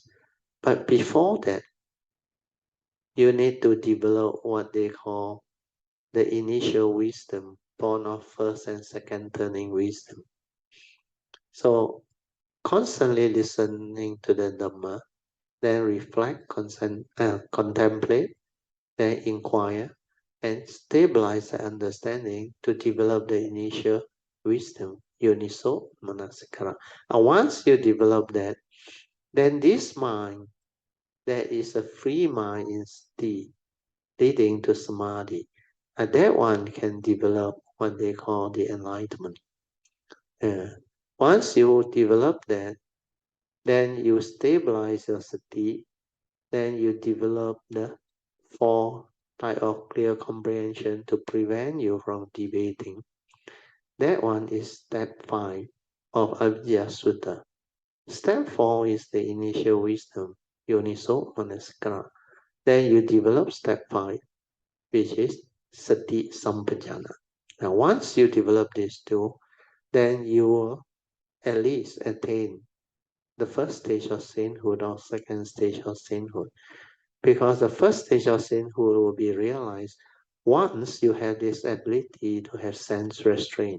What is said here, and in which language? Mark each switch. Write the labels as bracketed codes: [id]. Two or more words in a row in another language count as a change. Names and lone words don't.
[en] But before that, you need to develop what they call the initial wisdom, born of first and second turning wisdom. So constantly listening to the Dhamma, then reflect, contemplate, then inquire, and stabilize the understanding to develop the initial wisdom, [pi] yoniso manasikara. [en] And once you develop that, then this mind, that is a free mind in sthiti, leading to samadhi, and that one can develop what they call the enlightenment. Once you develop that, then you stabilize your sati, then you develop the four type of clear comprehension to prevent you from debating. That one is step 5 of Avijja Sutta. Step 4 is the initial wisdom, [pi] yoniso manasikara. [en] Then you develop step 5, which is [pi] sati sampajana. [en] Now once you develop these two, then you will at least attain the first stage of sainthood or second stage of sainthood. Because the first stage of sainthood will be realized once you have this ability to have sense restraint.